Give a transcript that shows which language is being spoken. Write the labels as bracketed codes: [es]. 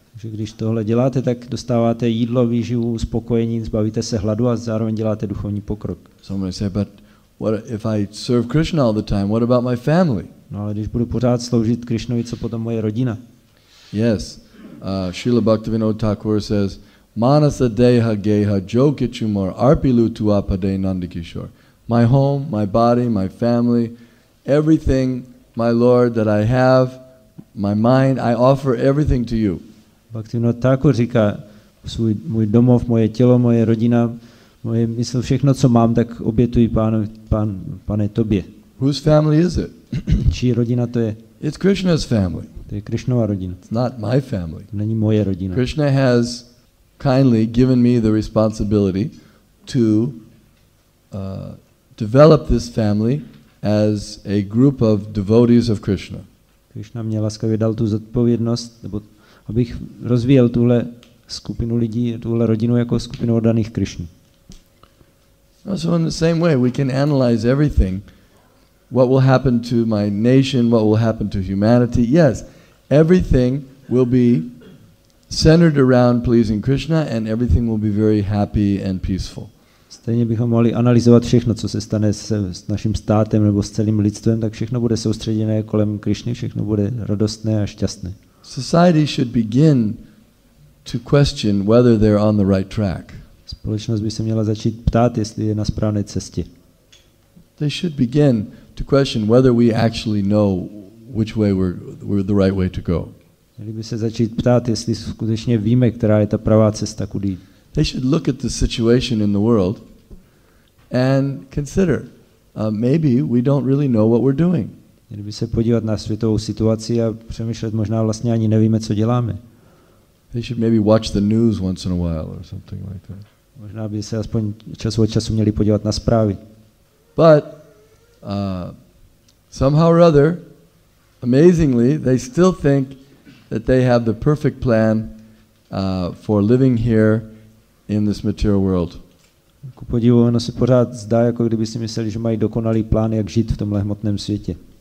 [cs] Že když tohle děláte, tak dostáváte jídlo, výživu, uspokojení, zbavíte se hladu a zároveň děláte duchovní pokrok. [en] Somebody say, but what if I serve Krishna all the time? What about my family? [cs] No ale když budu pořád sloužit Krišnovi, co potom moje rodina? [en] Yes, Srila Bhaktivinoda Thakur says, [bn] Manasa deha geha jo kichumar arpilu tuapade nandikishore. [en] My home, my body, my family, everything, my Lord, that I have, my mind, I offer everything to you. [cs] Bhaktivinoda Thakur říká, můj domov, moje tělo, moje rodina, moje mysl, všechno, co mám, tak obětuji Pane, tobě. [en] Whose family is it? [cs] Čí rodina to je? [en] It's Krishna's family. [cs] To je Krishnova rodina. [en] It's not my family. [cs] To není moje rodina. [en] Krishna has kindly given me the responsibility to develop this family as a group of devotees of Krishna. [cs] Krishna mě laskavě dal tu zodpovědnost, nebo abych rozvíjel tuhle skupinu lidí, tuhle rodinu jako skupinu oddaných Krishně. [en] So in the same way we can analyze everything. What will happen to my nation, what will happen to humanity? Yes, everything will be centered around pleasing Krishna and everything will be very happy and peaceful. [cs] Stejně bychom mohli analyzovat všechno, co se stane s naším státem nebo s celým lidstvem, tak všechno bude soustředěné kolem Krishny, všechno bude radostné a šťastné. [en] Society should begin to question whether they're on the right track. [cs] Společnost by se měla začít ptát, jestli je na správné cestě. [en] They should begin to question whether we actually know which way we're the right way to go. [cs] Měli by se začít ptát, jestli skutečně víme, která je ta pravá cesta, kudy jít. [en] They should look at the situation in the world and consider, maybe we don't really know what we're doing. [cs] Měli by se podívat na světovou situaci a přemýšlet, možná vlastně ani nevíme, co děláme. [en] They should maybe watch the news once in a while or something like that. [cs] Možná by se aspoň čas od času měli podívat na zprávy. [en] But somehow or other, amazingly, they still think that they have the perfect plan for living here in this material world. [cs] Ku podivu, ono se pořád zdá, jako kdyby si mysleli, že mají dokonalý plán, jak žít v tomhle hmotném světě.